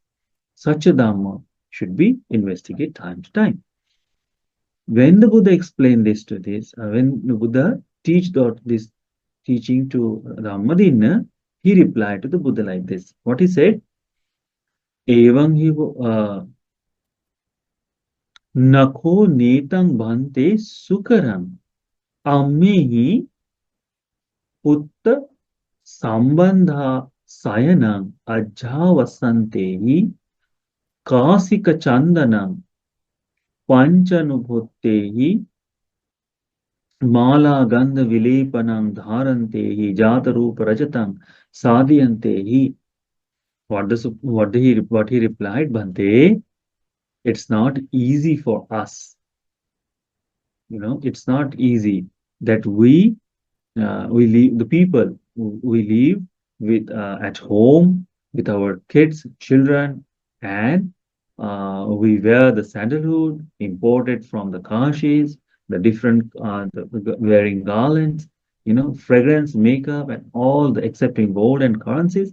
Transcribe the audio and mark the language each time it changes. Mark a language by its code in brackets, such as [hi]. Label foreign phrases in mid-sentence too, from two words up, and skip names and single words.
[en] Such a Dhamma should be investigated time to time. When the Buddha explained this to this, when the Buddha teach this teaching to Dhammadinnasutta, he replied to the Buddha like this. What he said? [pi] Evam hi nakho netang bhante sukaram ammehi putta sambandha sayanam ajjavasantehi kasika chandanam panchanubuddhehi mala gandha vilepanam dharantehi jatarupa rajatam sadhyantehi. [en] What he replied, Bhante, it's not easy for us. It's not easy that we live, the people we live with at home with our kids, children, and we wear the sandalwood imported from the Kashis, the different wearing garlands, fragrance, makeup, and all the accepting gold and currencies.